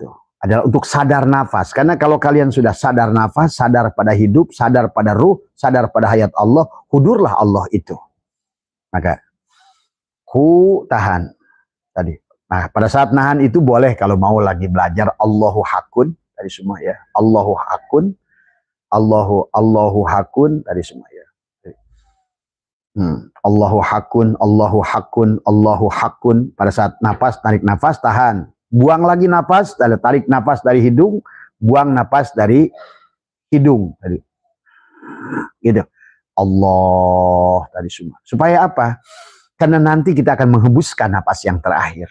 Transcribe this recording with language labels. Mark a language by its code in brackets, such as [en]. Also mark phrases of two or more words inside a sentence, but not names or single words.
[id] Adalah untuk sadar nafas. Karena kalau kalian sudah sadar nafas, sadar pada hidup, sadar pada ruh, sadar pada hayat Allah, hudurlah Allah itu. Maka hu, tahan tadi. Nah pada saat nahan itu boleh kalau mau lagi belajar [ar] Allahu hakun [id] tadi semua ya. [ar] Allahu hakun, Allahu hakun [id] tadi semua ya. [ar] Allahu hakun, Allahu hakun, Allahu hakun. [id] Pada saat nafas, tarik nafas, tahan. Buang lagi nafas, tarik nafas dari hidung, buang nafas dari hidung tadi. Gitu. Allah tadi semua. Supaya apa? Karena nanti kita akan menghembuskan nafas yang terakhir.